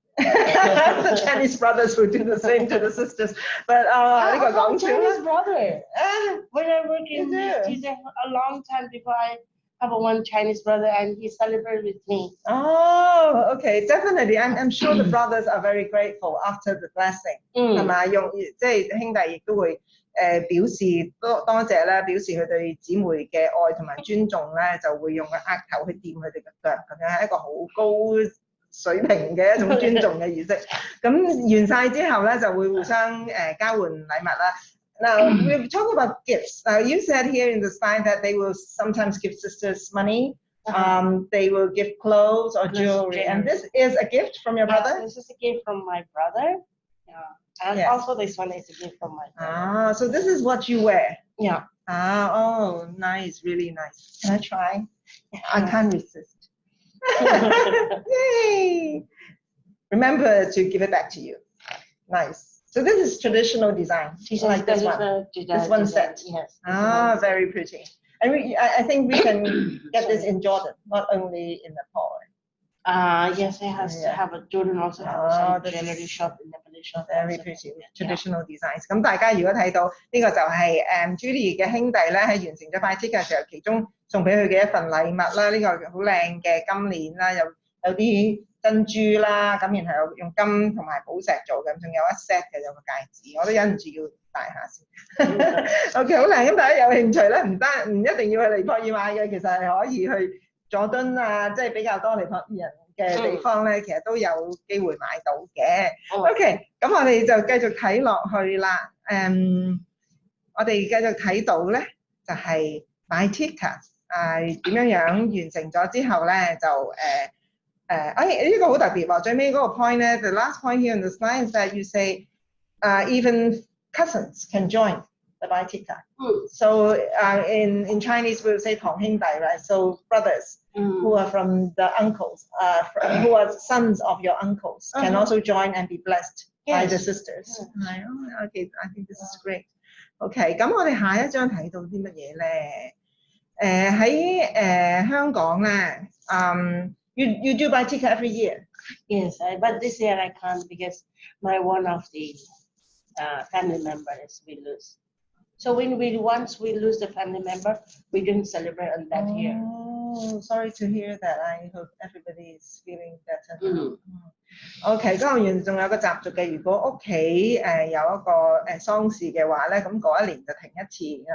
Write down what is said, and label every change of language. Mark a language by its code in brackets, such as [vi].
[en] The Chinese brothers will do the same to the sisters. [yue] But 呢個講笑啦。 [en] Chinese brother. When I work in he's a long time before I have one Chinese brother and he celebrated with me. Okay, definitely. I'm sure the brothers are very grateful after the blessing. [yue] 係咪？即係兄弟亦都會表示多謝啦，表示佢對姊妹嘅愛同埋尊重咧，就會用個額頭去掂佢哋嘅腳，咁樣係一個好高水平嘅一種尊重嘅儀式。咁完晒之後咧，就會互相交換禮物啦。 [en] Now, we're talking about gifts. You said here in the slide that they will sometimes give sisters money. They will give clothes or jewelry. And this is a gift from your brother? This is a gift from my brother. And also this one is a gift from my brother. So this is what you wear. Yeah. Oh, nice, really nice. Can I try? I can't resist. Yay! Remember to give it back to you. Nice. So this is traditional design, like this one. This one set. Yes. Ah, very pretty. And I think we can get this in Jordan, not only in Nepal. Yes, it has to have a Jordan also have some jewelry shop in Nepali shop. Very pretty traditional designs. [yue] 咁大家如果睇到呢個就係Julie 嘅兄弟咧喺完成咗拜 tick 嘅時候，其中送俾佢嘅一份禮物啦。呢個好靚嘅金鏈啦，有啲珍珠啦，咁然後用金同埋寶石做嘅，仲有一 set 嘅有個戒指，我都忍唔住要戴下先。 OK， 好靚。咁大家有興趣咧，唔一定要去尼泊爾買嘅，其實係可以去佐敦啊，即係比較多尼泊爾人嘅地方咧，其實都有機會買到嘅。 OK， 咁我哋就繼續睇落去啦。我哋繼續睇到咧，就係買 ticket 點樣完成咗之後咧，就呢個好特別喎。最尾嗰個 point 咧 [en] ，the last point here in the slide is that you say even cousins can join the buy ticket. So in Chinese we will say 堂兄弟 right? So brothers who are from the uncles, who are sons of your uncles can also join and be blessed by the sisters. Okay, I think this is great. [yue] OK， 咁我哋下一張睇到啲乜嘢咧？喺香港咧， [en] you do buy ticket every year? Yes, but this year I can't because one of the family members we lose. So once we lose the family member, we didn't celebrate on that year. Oh, sorry to hear that. I hope everybody is feeling better. [yue] OK， 江學員仲有個習俗嘅，如果屋企有一個喪事嘅話咧，咁嗰一年就停一次。